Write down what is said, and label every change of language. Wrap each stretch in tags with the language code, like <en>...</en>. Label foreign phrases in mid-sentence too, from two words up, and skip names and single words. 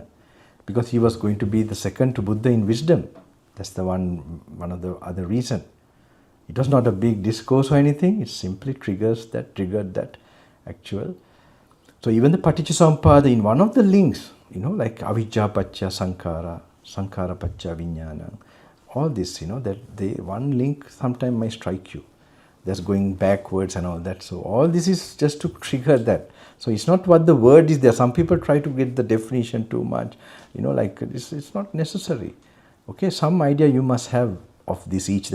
<en>Because he was going to be the second to Buddha in wisdom. That's the one of the other reason. It was not a big discourse or anything, it simply triggered that actual. So even the Paticcasamuppada, in one of the links, like</en> <pi>avijja pacca sankhara, sankhara pacca vijnana,</pi> <en>all this, that one link sometime might strike you. That's going backwards and all that. So all this is just to trigger that. So it's not what the word is there. Some people try to get the definition too much, like it's not necessary. Okay, some idea you must have of this each.</en>